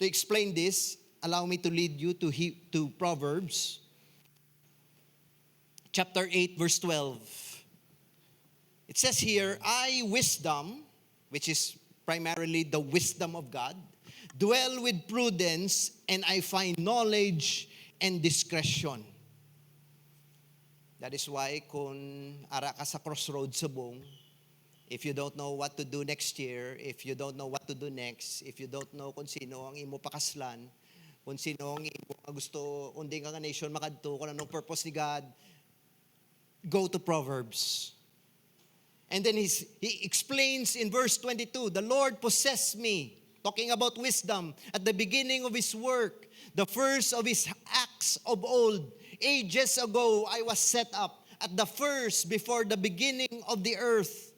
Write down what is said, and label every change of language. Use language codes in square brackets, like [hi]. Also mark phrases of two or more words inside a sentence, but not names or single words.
[en] To explain this, allow me to lead you to Proverbs chapter 8, verse 12. It says here, I, wisdom, which is primarily the wisdom of God, dwell with prudence, and I find knowledge and discretion. That is why [hil] kung ara ka sa crossroads subong, [en] if you don't know what to do next year, if you don't know what to do next, if you don't know [hil] kung sino ang imo pakaslan, kung sino ang imo gusto, kundi nga nation makadto, kung anong purpose ni God, [en] go to Proverbs. And then he explains in verse 22, the Lord possessed me, talking about wisdom, at the beginning of his work, the first of his acts of old. Ages ago, I was set up at the first before the beginning of the earth.